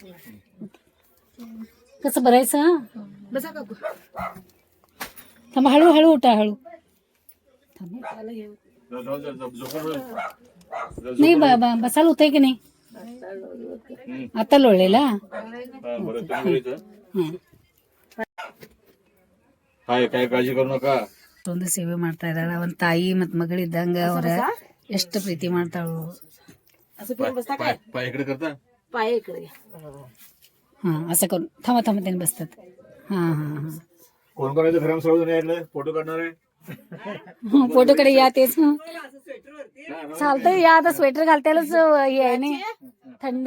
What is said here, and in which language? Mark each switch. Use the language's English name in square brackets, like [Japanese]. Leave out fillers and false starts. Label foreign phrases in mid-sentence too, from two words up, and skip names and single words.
[Marathi] कसं भरायचं बसा काकू थांबा हळूहळू उठा हळू नाही बसायला होतंय की नाही आता लोळलेला काय काळजी करू नका. [Kannada] ಒಂದು ಸೇವೆ ಮಾಡ್ತಾ ಇದ್ದಾಳ ಒಂದ್ ತಾಯಿ ಮತ್ ಮಗಳಿದ್ದಂಗ ಅವ್ರ ಎಷ್ಟು ಪ್ರೀತಿ ಮಾಡ್ತಾಳು. [Marathi] पाय इकडे करता पाय इकडे हा असं करून थांबा थांबा त्यांनी बसतात. हा हा हा कोण कोण घरात सगळं यायला फोटो काढणार आहे. फोटो कडे या तेच चालतंय या आता स्वेटर घालतायलाच हे आहे ना थंड.